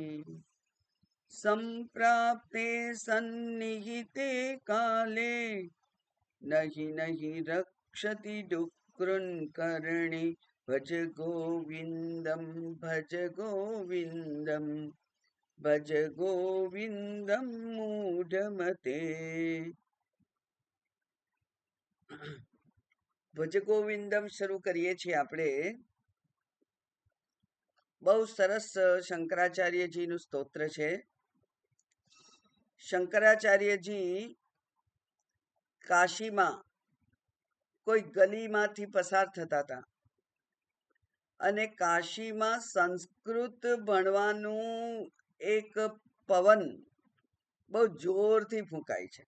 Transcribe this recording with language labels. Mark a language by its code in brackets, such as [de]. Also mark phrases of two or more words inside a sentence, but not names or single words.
[sa] संप्राप्ते सन्निहिते काले नहि नहि रक्षति डुक्रुन्करणे भज गोविंदम भज गोविंदम भज गोविंदम मूढ़मते। [gu] ભજ ગોવિંદમ શરૂ કરીએ છીએ આપણે. બહુ સરસ શંકરાચાર્યજીનું સ્તોત્ર છે. શંકરાચાર્યજી કાશીમાં કોઈ ગલીમાંથી પસાર થતા હતા અને કાશીમાં સંસ્કૃત ભણવાનું એક પવન બહુ જોરથી ફૂંકાય છે.